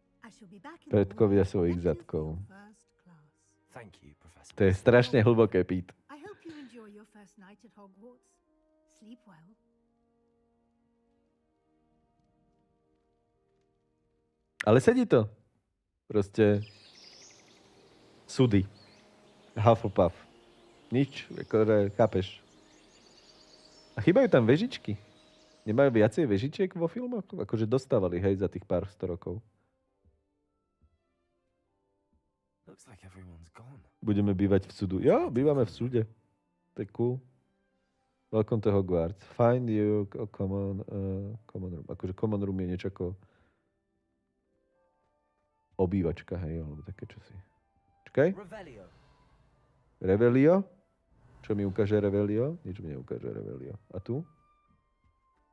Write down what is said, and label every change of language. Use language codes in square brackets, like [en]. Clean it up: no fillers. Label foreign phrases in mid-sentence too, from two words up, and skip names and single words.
[en] I shall be back in the [sk] Predkovia [en] morning [sk] svojich [en] to let you [sk] zadkov. [en] feel first class. Thank you, Professor. [sk] To je strašne hlboké, Pete. [en] I hope you enjoy your first night at Hogwarts. Sleep well. [sk] Ale sedí to. Proste súdy. Hufflepuff. Nič, akože chápeš. A chýbajú tam vežičky. Nemajú viacej vežičiek vo filmoch? Akože dostávali, hej, za tých pár 100 rokov. [en] Looks like everyone's gone. [sk] Budeme bývať v súdu. Jo, bývame v súde. To je cool. [en] Welcome to Hogwarts. Find you common room. [sk] Akože [en] common room [sk] je niečo ako obývačka, hej, alebo také čosi. Čakaj. [en] Revelio. Revelio? [sk] Čo mi ukáže Revelio? Nič mi neukáže Revelio. A tu?